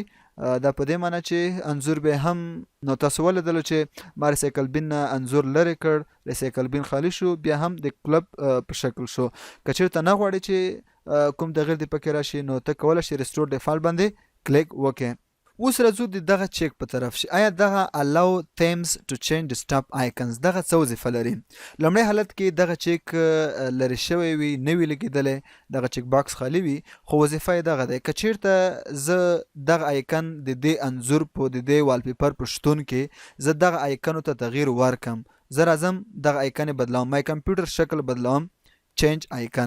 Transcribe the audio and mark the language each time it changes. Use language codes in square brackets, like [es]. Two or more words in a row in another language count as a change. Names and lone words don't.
[ps] دا په دې معنی چې انځور به هم، نو تاسو ولیدلو چې ما [en] recycle bin [ps] نه انځور لرې کړ، [en] recycle bin [ps] خالي شو، بیا هم د کلب په شکل شو. که چېرته نه غواړئ چې کوم تغیر دې پکې راشي نو ته کولی شې [en] restore default [ps] باندې کلیک وکړې. اوس راځو د دغه چیک په طرف شي. آیا دغه [en] allow themes to change stop icons [ps] دغه څه وظیفه لري؟ لومړی حالت کې دغه چیک لرې شوی وي، نه وي لګېدلی، دغه [en] check box [ps] خالي وي، خو وظیفه یې دغه دی. که چیرته زه دغه آیکن د دې انځور په د دې والپیپر په شتون کې زه دغه آیکنو ته تغییر ورکم، زه راځم دغه آیکن یې بدلوم، [en] my computer [ps] شکل بدلوم، [en] change icon.